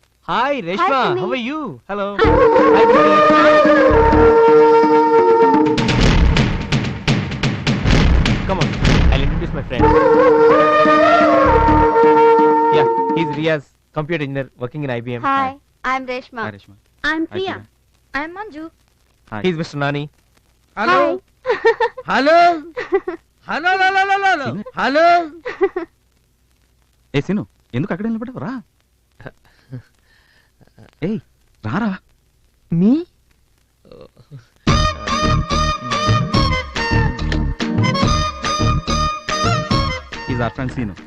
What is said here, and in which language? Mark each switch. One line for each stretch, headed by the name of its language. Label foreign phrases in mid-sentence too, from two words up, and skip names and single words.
English: Hi, Reshma. Hi, How are you? Hello. Hi. Come on. I'll introduce my friend. Yeah, he's Riaz, computer engineer working in IBM. Hi, I'm Reshma. Hi, Reshma. I'm Hi, Priya. Priya. I'm Manju. Hi. He's Mr. Nani. hello hello hello hello hello
Telugu: ఏ సీను ఎందుకు అక్కడ నిలబడ్డావు రా ఏయ్ రారా
English: Me? is our friend Seenu